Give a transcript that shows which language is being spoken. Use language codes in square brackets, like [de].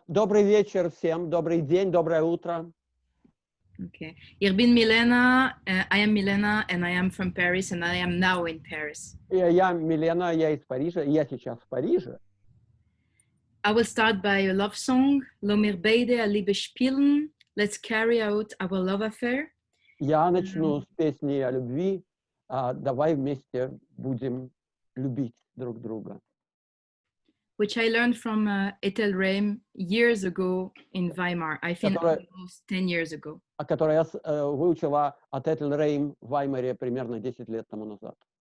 [ru] Добрый вечер всем, добрый день, доброе утро. [en] Okay. Yerbin Milena, I am Milena and I am from Paris and I am now in Paris. [ru] Я Милена, я из Парижа, я сейчас в Париже. [en] I will start by a love song, Lo mir beide a Liebe spielen, let's carry out our love affair. [ru] Я начну с песни о любви. Давай вместе будем любить друг друга. [en] Which I learned from Ethel Reim years ago in Weimar. I think almost 10 years ago. [ru] Которую я выучила от Ethel Reim в Ваймаре примерно 10 лет тому назад.